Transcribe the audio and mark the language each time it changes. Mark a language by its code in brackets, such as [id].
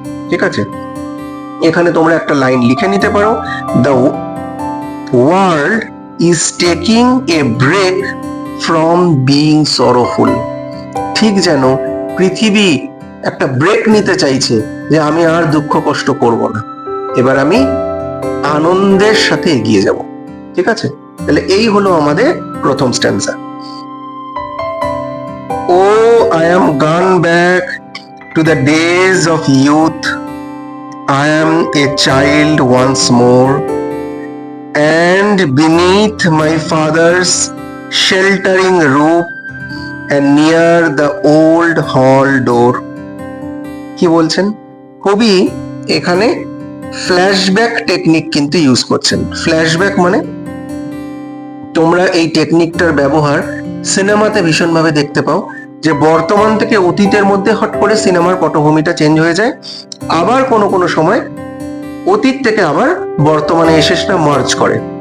[bn] ঠিক আছে, এখানে তোমরা একটা লাইন লিখে নিতে পারো, [en] The world is taking a break from being sorrowful. [bn] ঠিক যেন পৃথিবী একটা ব্রেক নিতে চাইছে, যে আমি আর দুঃখ কষ্ট করব না, এবার আমি আনন্দের সাথে এগিয়ে যাব। ঠিক আছে, তাহলে এই হলো আমাদের প্রথম স্ট্যান্সা। [en] O I am gone back to the days of youth, I am a child once more, and beneath my father's sheltering roof and near the old hall door. [bn] কি বলছেন কবি? এখানে ফ্ল্যাশব্যাক টেকনিক কিন্তু ইউজ করছেন। ফ্ল্যাশব্যাক মানে, তোমরা এই টেকনিকটার ব্যবহার সিনেমাতে ভীষণভাবে দেখতে পাও, যে বর্তমান থেকে অতীতের মধ্যে হট করে সিনেমার পটভূমিটা চেঞ্জ হয়ে যায়, আবার কোনো কোনো সময় অতীত থেকে আবার বর্তমানে এসে সেটা মার্জ করে।